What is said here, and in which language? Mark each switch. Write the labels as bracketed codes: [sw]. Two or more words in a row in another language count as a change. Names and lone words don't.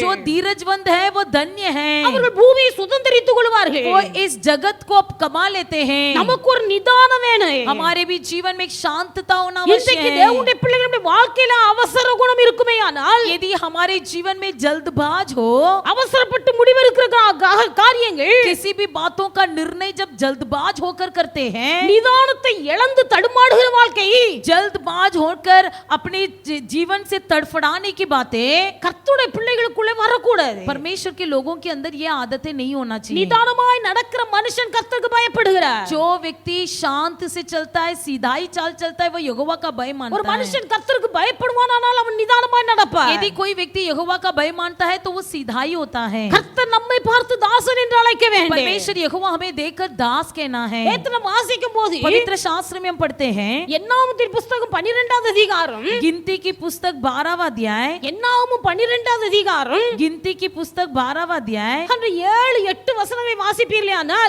[hi] जो धीरजवंत है वो धन्य है। [ta] அவர்கள் பூமியை சுதந்தரித்துக் கொள்வார்கள். [hi] वो इस जगत को कमा लेते हैं। [ta] நமக்கு ஒரு நிதானம் வேணும். [hi] हमारे भी जीवन में एक शांतता होना आवश्यक [ta] இன்றைக்கு [hi] है। [ta] தேவனுடைய பிள்ளைகளுடைய வாழ்க்கையில அவசர குணம் இருக்குமேயானால், [hi] यदि हमारे जीवन में जल्दबाज हो, [ta] அவசரப்பட்டு முடிவெடுக்கிற காரியங்கள், [hi] किसी भी बातों का निर्णय जब जल्दबाज होकर करते हैं, [ta] நிதானத்தை இழந்து தடுமாறுகிற வாழ்க்கை, [hi] जल्दबाज होकर अपने जीवन से तड़फड़ाने की बातें [ta] கர்த்தருடைய பிள்ளைகளுக்குள்ளே வரக்கூடாது. [hi] परमेश्वर के लोगों के अंदर ये आदतें नहीं होना चाहिए। [ta] நிதானமாய் நடக்கிற மனுஷன் கர்த்தருக்கு பயப்படுகிறார். [hi] जो व्यक्ति शांत से चलता है, सीधाई चाल चलता है, वो यहोवा का भय [ta] ஒரு [hi] मानता है। [ta] மனுஷன் கர்த்தருக்கு பயப்படுவானானால் அவன் நிதானமாய் நடப்பார். [hi] यदि कोई व्यक्ति यहोवा का भय मानता है तो वो सीधाई होता है। [ta] கர்த்தர் நம்மை பார்த்து தாசன் என்று அழைக்க வேண்டும். [hi] परमेश्वर यहोवा हमें देखकर दास कहना है। [ta] நேத்து நம்ம வாசிக்கும் போது [hi] पवित्र शास्त्र में हम पढ़ते हैं, [ta] என்னாகமத்தின் புத்தகம் 12வது அதிகாரம், [hi] गिनती की पुस्तक 12वां अध्याय, [ta] என்னாகமம் 12வது அதிகாரம், [hi] गिनती की पुस्तक 12वां अध्याय, [ta] அந்த 7-8 வசனங்களை வாசிப்பீர்களானால்,